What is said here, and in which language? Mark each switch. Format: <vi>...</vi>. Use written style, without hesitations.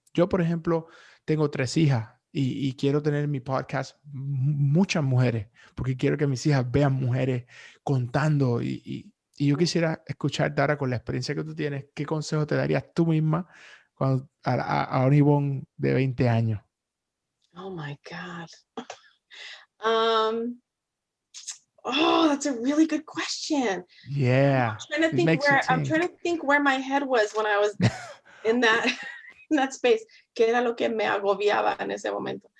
<es>Yo, por ejemplo, tengo 3 hijas y quiero tener en mi podcast muchas mujeres, porque quiero que mis hijas vean mujeres contando y yo quisiera escuchar, Dara, con la experiencia que tú tienes, ¿qué consejo te darías tú misma a una Yvonne de 20 años?</es> <en>Oh my God. Oh, that's a really good question. Yeah. I'm trying to think where my head was when I was in that space.</en> <es>¿Qué era lo que me agobiaba en ese momento?</es>